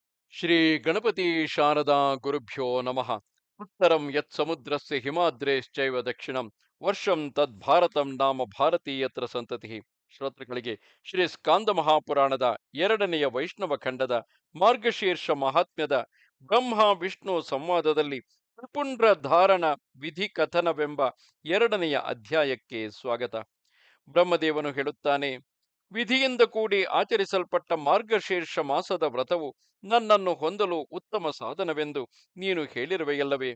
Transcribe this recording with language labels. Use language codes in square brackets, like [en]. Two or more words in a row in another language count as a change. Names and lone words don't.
[sa] ಶ್ರೀ ಗಣಪತಿ ಶಾರದಾ ಗುರುಭ್ಯೋ ನಮಃ. ಉತ್ತರಂ ಯತ್ ಸಮುದ್ರಸ್ಯ ಹಿಮಾದ್ರೇಶ್ಚೈವ ದಕ್ಷಿಣಂ ವರ್ಷಂ ತದ್ ಭಾರತಂ ನಾಮ ಭಾರತೀಯತ್ರ ಸಂತತಿ. [kn] ಶ್ರೋತೃಗಳಿಗೆ ಶ್ರೀ ಸ್ಕಾಂದ ಮಹಾಪುರಾಣದ ಎರಡನೆಯ ವೈಷ್ಣವ ಖಂಡದ ಮಾರ್ಗಶೀರ್ಷ ಮಹಾತ್ಮ್ಯದ ಬ್ರಹ್ಮ ವಿಷ್ಣು ಸಂವಾದದಲ್ಲಿ ತ್ರಿಪುಂಡ್ರ ಧಾರಣ ವಿಧಿ ಕಥನವೆಂಬ ಎರಡನೆಯ ಅಧ್ಯಾಯಕ್ಕೆ ಸ್ವಾಗತ. ಬ್ರಹ್ಮದೇವನು ಹೇಳುತ್ತಾನೆ, ವಿಧಿಯಿಂದ ಕೂಡಿ ಆಚರಿಸಲ್ಪಟ್ಟ ಮಾರ್ಗಶೀರ್ಷ ಮಾಸದ ವ್ರತವು ನನ್ನನ್ನು ಹೊಂದಲು ಉತ್ತಮ ಸಾಧನವೆಂದು ನೀನು ಹೇಳಿರುವೆಯಲ್ಲವೇ?